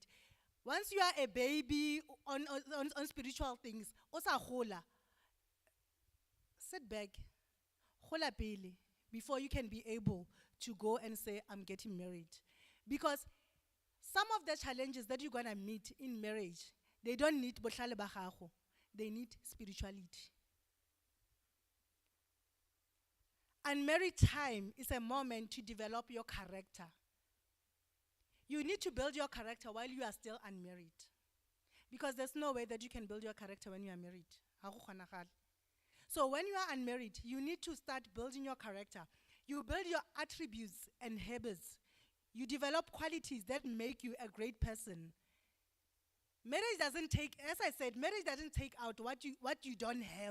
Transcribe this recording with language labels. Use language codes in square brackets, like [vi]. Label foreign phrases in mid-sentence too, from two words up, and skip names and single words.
[en] Once you are a baby on spiritual things, sit back, before you can be able to go and say, I'm getting married. Because some of the challenges that you're going to meet in marriage, they don't need [nso] bohlale ba gago. [en] they need spirituality. Unmarried time is a moment to develop your character. You need to build your character while you are still unmarried. Because there's no way that you can build your character when you are married. [nso] Ha go kgonagala. [en] So when you are unmarried, you need to start building your character. You build your attributes and habits. You develop qualities that make you a great person. Marriage doesn't take, as I said, marriage doesn't take out what you don't have.